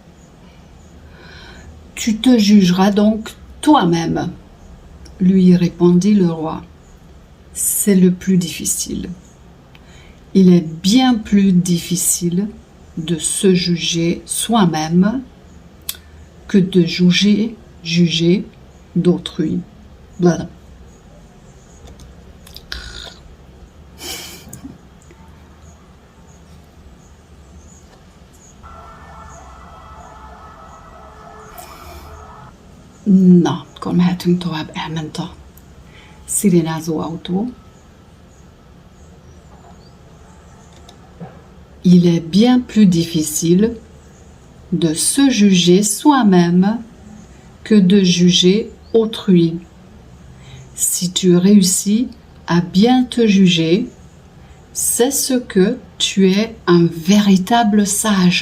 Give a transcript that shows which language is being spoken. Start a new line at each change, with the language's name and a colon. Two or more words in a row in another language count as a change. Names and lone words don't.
French: Tu te jugeras donc toi-même, lui répondit le roi. C'est le plus difficile. Il est bien plus difficile de se juger soi-même que de juger d'autrui. Voilà.
Hungarian: Na, akkor mehetünk tovább, elment a szirénázó autó.
French: Il est bien plus difficile de se juger soi-même que de juger autrui. Si tu réussis à bien te juger, c'est ce que tu es un véritable sage.